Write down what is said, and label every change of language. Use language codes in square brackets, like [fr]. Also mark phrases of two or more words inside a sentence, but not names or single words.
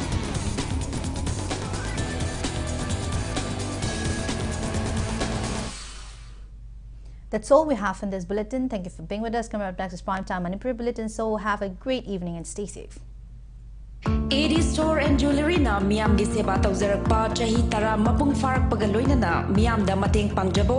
[en] That's all we have in this bulletin. Thank you for being with us. Coming up next is Primetime Manipur Bulletin. So have a great evening and stay safe. [mni] AD Store and Jewelry na miyam gi seba tawzarakpa chahi tara mapung farak pagaloina na miyam da mateng pangjabo